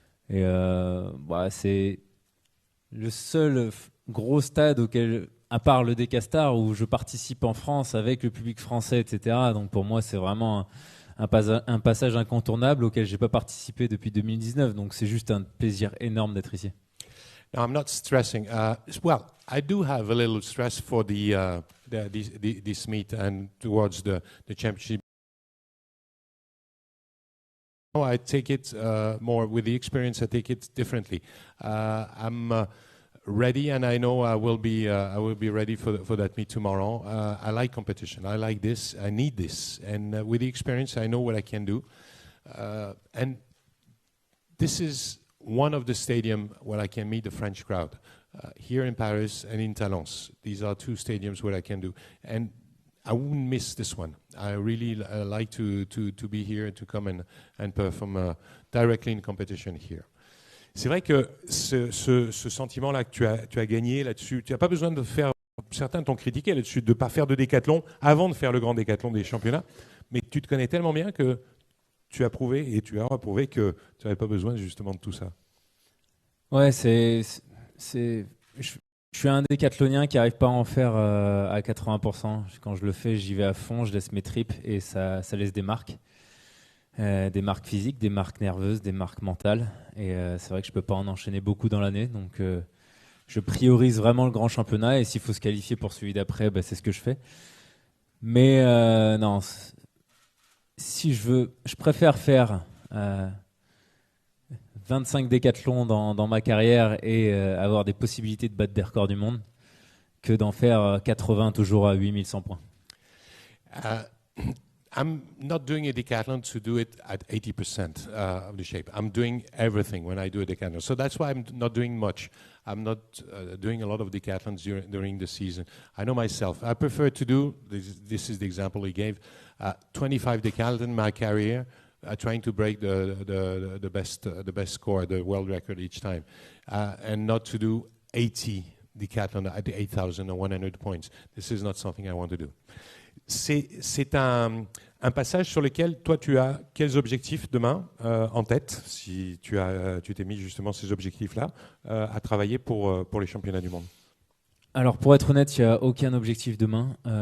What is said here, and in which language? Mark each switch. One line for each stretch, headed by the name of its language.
French: Et c'est le seul gros stade auquel, à part le Decathlon, où je participe en France avec le public français, etc. Donc pour moi, c'est vraiment un passage incontournable auquel j'ai pas participé depuis 2019. Donc c'est juste un plaisir énorme d'être ici.
English: Now, I'm not stressing. Well, I do have a little stress for this meet and towards the championship. I take it more with the experience. I take it differently. I'm ready, and I know I will be ready for that meet tomorrow. I like competition. I like this. I need this, and with the experience, I know what I can do. And this is one of the stadiums where I can meet the French crowd, here in Paris and in Talence. These are two stadiums where I can do, and I wouldn't miss this one. I really like to be here and to come and perform directly in competition here.
French: C'est vrai que ce sentiment-là que tu as gagné là-dessus, tu n'as pas besoin de faire, certains t'ont critiqué là-dessus, de ne pas faire de décathlon avant de faire le grand décathlon des championnats, mais tu te connais tellement bien que tu as prouvé et tu as prouvé que tu n'avais pas besoin justement de tout ça. Ouais, je suis un décathlonien qui n'arrive pas à en faire à 80%. Quand je le fais, j'y vais à fond, je laisse mes tripes et ça laisse des marques. Des marques physiques, des marques nerveuses, des marques mentales. Et c'est vrai que je ne peux pas en enchaîner beaucoup dans l'année. Donc je priorise vraiment le grand championnat et s'il faut se qualifier pour celui d'après, c'est ce que je fais. Mais non, si je préfère faire 25 décathlons dans ma carrière et avoir des possibilités de battre des records du monde que d'en faire 80 toujours à 8100 points.
English: I'm not doing a decathlon to do it at 80% of the shape. I'm doing everything when I do a decathlon. So that's why I'm not doing much. I'm not doing a lot of decathlons during the season. I know myself. I prefer to do, this is the example he gave, 25 decathlons in my career, trying to break the best score, the world record each time, and not to do 80 decathlon at the 8,100 points. This is not something I want to do.
French: C'est un passage sur lequel toi tu as quels objectifs demain en tête, si tu t'es mis justement ces objectifs-là à travailler pour les championnats du monde? Alors pour être honnête, il n'y a aucun objectif demain.